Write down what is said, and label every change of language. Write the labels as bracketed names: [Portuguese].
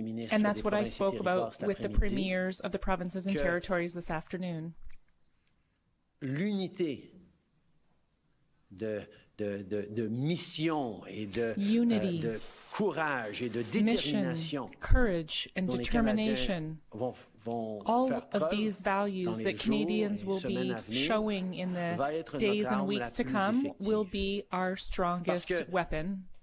[English] And that's what I spoke about with the premiers of the provinces and territories this afternoon. [French] L'unité de mission et de courage et de détermination, [English] courage and determination, all of these values that Canadians will be showing in the days and weeks to come will be our strongest weapon.